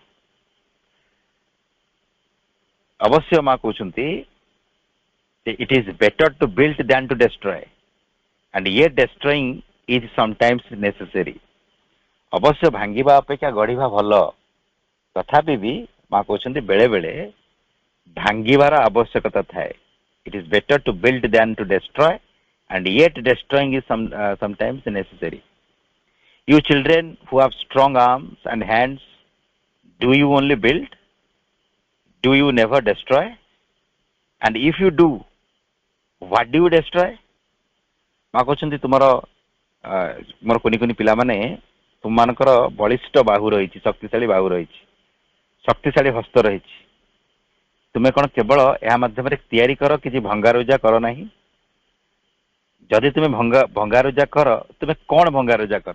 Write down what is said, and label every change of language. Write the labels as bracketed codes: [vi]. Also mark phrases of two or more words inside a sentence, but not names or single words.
[or] ଅବଶ୍ୟ ମା କହୁଛନ୍ତି [en] It is better to build than to destroy and yet destroying is sometimes necessary. [or] ଅବଶ୍ୟ ଭାଙ୍ଗିବା ଅପେକ୍ଷା ଗଢିବା ଭଲ, ତଥାପି ବି ମା କହୁଛନ୍ତି ବେଳେ ବେଳେ ଭାଙ୍ଗିବାର ଆବଶ୍ୟକତା ଥାଏ। [en] It is better to build than to destroy and yet destroying is sometimes necessary. You children who have strong arms and hands, do you only build? Do you never destroy? And if you do, what do you destroy? [or] ମା କହୁଛନ୍ତି ମୋର କୁନି କୁନି ପିଲାମାନେ, ତୁମମାନଙ୍କର ବଳିଷ୍ଠ ବାହୁ ରହିଛି, ଶକ୍ତିଶାଳୀ ବାହୁ ରହିଛି, ଶକ୍ତିଶାଳୀ ହସ୍ତ ରହିଛି। ତୁମେ କଣ କେବଳ ଏହା ମାଧ୍ୟମରେ ତିଆରି କର, କିଛି ଭଙ୍ଗାରୁଜା କର ନାହିଁ? ଯଦି ତୁମେ ଭଙ୍ଗାରୁଜା କର, ତୁମେ କଣ ଭଙ୍ଗାରୁଜା କର?